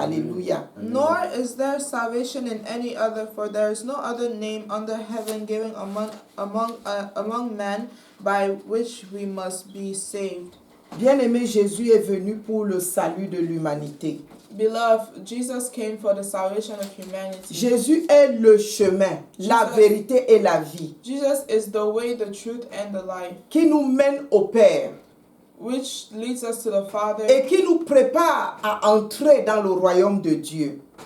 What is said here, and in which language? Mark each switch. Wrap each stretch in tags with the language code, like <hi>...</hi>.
<fr>Alléluia.</fr> <en>Nor is there salvation in any other, for there is no other name under heaven given among men by which we must be saved.</en> <fr>Bien-aimé, Jésus est venu pour le salut de l'humanité.</fr> <en>Beloved, Jesus came for the salvation of humanity.</en> <fr>Jésus est le chemin, la vérité et la vie,</fr> <en>Jesus is the way, the truth, and the life,</en> <fr>qui nous mène au Père</fr> <en>which leads us to the Father</en> <fr>et qui nous prépare à entrer dans le royaume de Dieu.</fr>